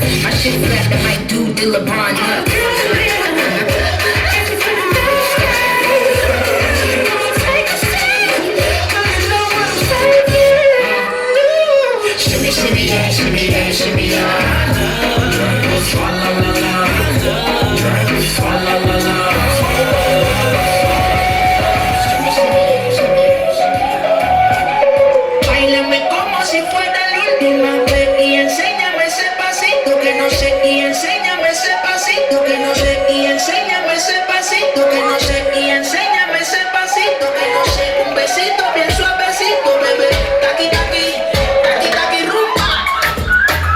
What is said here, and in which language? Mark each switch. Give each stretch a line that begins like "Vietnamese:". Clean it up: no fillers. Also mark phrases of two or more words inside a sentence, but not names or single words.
English: My shit flat, that might do LeBron up. Shimmy, shimmy, yeah, shimmy, yeah, shimmy, yeah. Drink, swalla la la. Drink, swalla la la.
Spanish: Báilame como si fuera la última vez y enséñame ese pasito que no sé, y enséñame ese pasito que no sé, y enséñame ese pasito que no sé, y enséñame ese pasito que no sé. Un besito bien suavecito, bebé. Taqui, taqui, taqui, taqui, rumba.